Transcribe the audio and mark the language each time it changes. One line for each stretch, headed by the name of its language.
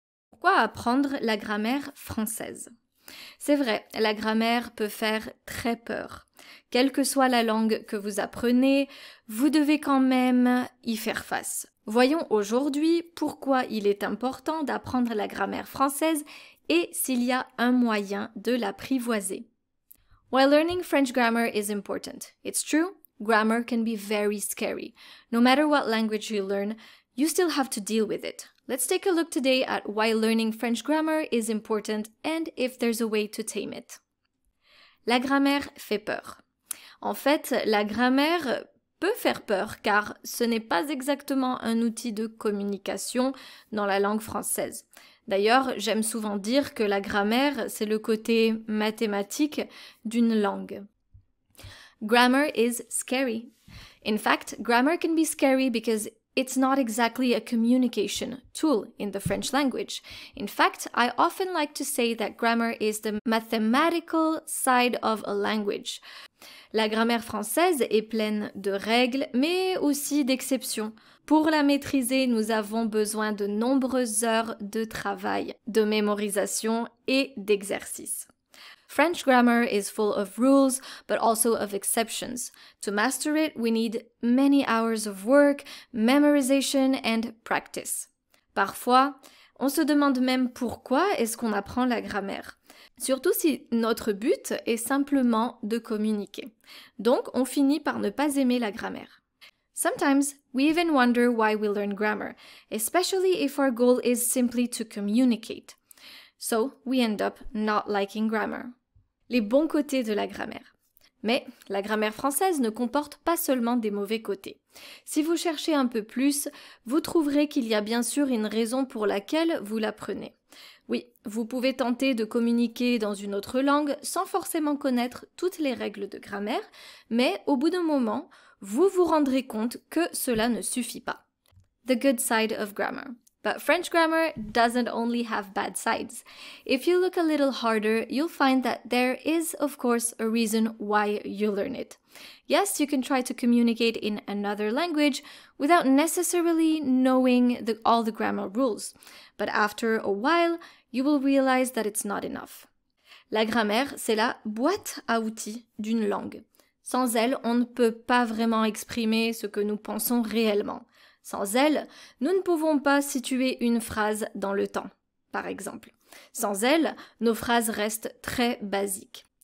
French: Pourquoi apprendre la grammaire française? C'est vrai, la grammaire peut faire très peur. Quelle que soit la langue que vous apprenez, vous devez quand même y faire face. Voyons aujourd'hui pourquoi il est important d'apprendre la grammaire française et s'il y a un moyen de l'apprivoiser.
English: While learning French grammar is important, it's true, grammar can be very scary. No matter what language you learn, you still have to deal with it. Let's take a look today at why learning French grammar is important and if there's a way to tame it.
French: La grammaire fait peur. En fait, la grammaire peut faire peur car ce n'est pas exactement un outil de communication dans la langue française. D'ailleurs, j'aime souvent dire que la grammaire, c'est le côté mathématique d'une langue.
English: Grammar is scary. In fact, grammar can be scary because it's not exactly a communication tool in the French language. In fact, I often like to say that grammar is the mathematical side of a language.
French: La grammaire française est pleine de règles, mais aussi d'exceptions. Pour la maîtriser, nous avons besoin de nombreuses heures de travail, de mémorisation et d'exercice.
English: French grammar is full of rules, but also of exceptions. To master it, we need many hours of work, memorization and practice.
French: Parfois, on se demande même pourquoi est-ce qu'on apprend la grammaire. Surtout si notre but est simplement de communiquer. Donc, on finit par ne pas aimer la grammaire.
English: Sometimes, we even wonder why we learn grammar, especially if our goal is simply to communicate. So, we end up not liking grammar.
French: Les bons côtés de la grammaire. Mais la grammaire française ne comporte pas seulement des mauvais côtés. Si vous cherchez un peu plus, vous trouverez qu'il y a bien sûr une raison pour laquelle vous l'apprenez. Oui, vous pouvez tenter de communiquer dans une autre langue sans forcément connaître toutes les règles de grammaire, mais au bout d'un moment, vous vous rendrez compte que cela ne suffit pas.
English: The good side of grammar. But French grammar doesn't only have bad sides. If you look a little harder, you'll find that there is, of course, a reason why you learn it. Yes, you can try to communicate in another language without necessarily knowing all the grammar rules. But after a while, you will realize that it's not enough.
French: La grammaire, c'est la boîte à outils d'une langue. Sans elle, on ne peut pas vraiment exprimer ce que nous pensons réellement. Sans elle, nous ne pouvons pas situer une phrase dans le temps, par exemple. Sans elle, nos phrases restent très basiques.